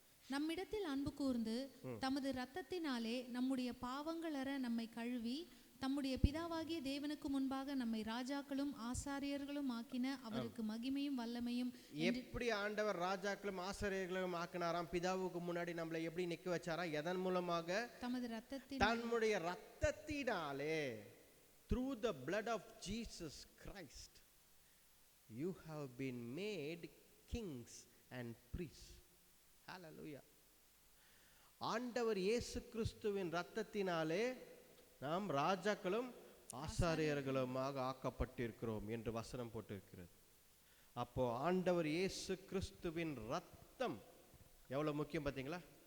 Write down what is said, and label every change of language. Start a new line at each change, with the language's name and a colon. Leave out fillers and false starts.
Tamil: நம்மிடத்தில் அன்பு கூர்ந்து தமது இரத்தத்தினாலே நம்முடைய பாவங்களற நம்மை கழுவி தம்முடைய பிதாவாகிய தேவனுக்கு முன்பாக நம்மை ராஜாக்களும் ஆசாரியர்களும் ஆக்கின அவருக்கு மகிமையும் வல்லமையும் எப்படி ஆண்டவர் ராஜாக்களும் ஆசாரியர்களும் ஆக்கினாராம்? பிதாவுக்கு முன்னாடி நம்மளை எப்படி நிக்க வச்சாரா? எதன் மூலமாக? தமது ரத்தத்தின் தன்னுடைய ரத்தத்தினாலே,
English: through the blood of Jesus Christ you have been made kings and priests. Hallelujah.
Tamil: ஆண்டவர் இயேசு கிறிஸ்துவின் ரத்தத்தினாலே நாம் ராஜாக்களும் ஆசாரியர்களுமாக ஆக்கப்பட்டிருக்கிறோம் என்று வசனம் போட்டிருக்கிறது. அப்போ ஆண்டவர் இயேசு கிறிஸ்துவின் ரத்தம் எவ்வளவு முக்கியம் பார்த்தீங்களா?